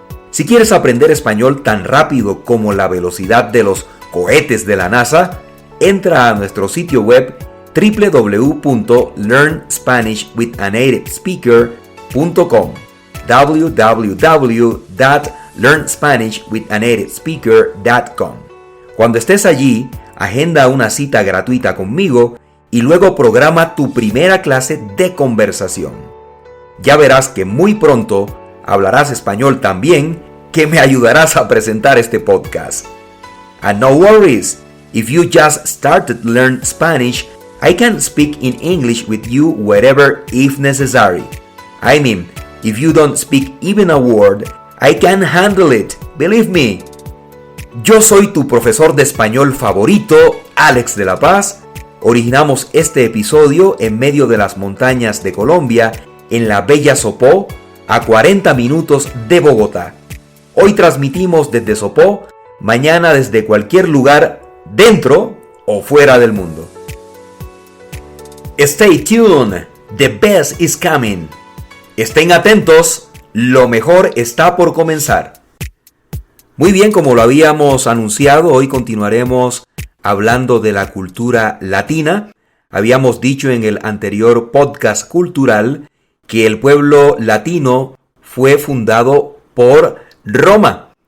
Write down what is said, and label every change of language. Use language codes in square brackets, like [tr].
[es] Si quieres aprender español tan rápido como la velocidad de los cohetes de la NASA, entra a nuestro sitio web www.learnspanishwithanativespeaker.com www.learnspanishwithanativespeaker.com. Cuando estés allí, agenda una cita gratuita conmigo y luego programa tu primera clase de conversación. Ya verás que muy pronto hablarás español tan bien que me ayudarás a presentar este podcast. [en] And no worries, if you just started to learn Spanish, I can speak in English with you wherever if necessary. I mean, if you don't speak even a word, I can handle it, believe me. [es] Yo soy tu profesor de español favorito, Alex de la Paz. Originamos este episodio en medio de las montañas de Colombia, en la bella Sopó, a 40 minutos de Bogotá. Hoy transmitimos desde Sopó, mañana desde cualquier lugar, dentro o fuera del mundo. [en] Stay tuned, the best is coming. [es] Estén atentos, lo mejor está por comenzar. Muy bien, como lo habíamos anunciado, hoy continuaremos hablando de la cultura latina. Habíamos dicho en el anterior podcast cultural que el pueblo latino fue fundado por Roma.